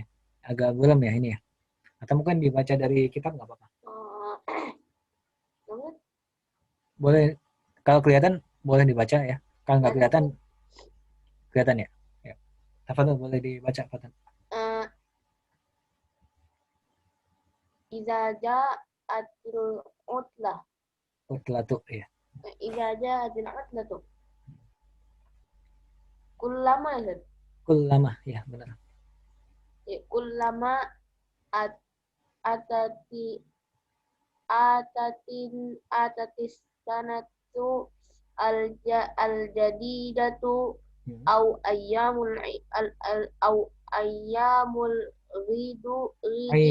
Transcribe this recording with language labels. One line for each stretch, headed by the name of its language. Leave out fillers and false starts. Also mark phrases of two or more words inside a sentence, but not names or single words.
Indonesian: Agak belum ya ini ya. Atau mungkin dibaca dari kitab nggak apa-apa. Boleh kalau kelihatan boleh dibaca ya. Kalau nggak kelihatan ya. Ya. Fatan boleh dibaca Fatan.
Arabic: Iza ja'atil utlah.
Indonesian: Utlah tuh ya.
Arabic: Iza ja'atil utlah tuh. Kullama ya.
Indonesian: Kullama ya benar.
Arabic: Kullama atati atatis sanatu al-jadidatu au ayyamul ghidi